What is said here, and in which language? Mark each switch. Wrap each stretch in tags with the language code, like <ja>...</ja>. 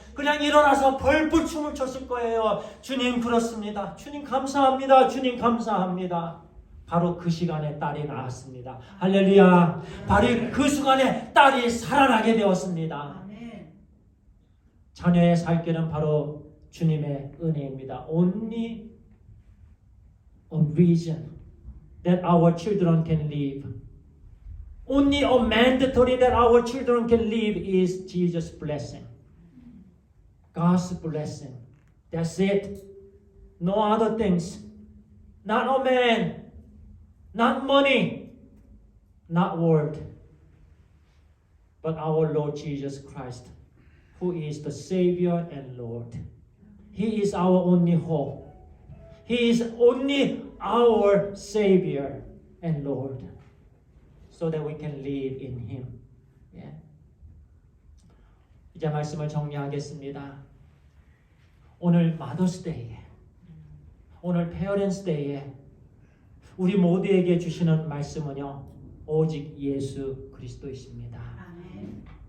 <ko>그냥 일어나서 벌벌 춤을 췄을 거예요. 주님 그렇습니다. 주님 감사합니다. 주님 감사합니다. 바로 그 시간에 딸이 나왔습니다. 할렐루야. 바로 그 순간에 딸이 살아나게 되었습니다. 아멘. 자녀의 살 길은 바로 주님의 은혜입니다.</ko> <en>Only a reason that our children can live. Only a mandatory that our children can live is Jesus' blessing. God's blessing. That's it. No other things. Not a man. Not money. Not world. But our Lord Jesus Christ, who is the Savior and Lord. He is our only hope. He is only our Savior and Lord. So that we can live in Him. Yeah.</en> <ko>이제 말씀을 정리하겠습니다. 오늘 마더스데이에, 오늘 페어런스데이에 우리 모두에게 주시는 말씀은요, 오직 예수 그리스도이십니다. 아멘.</ko>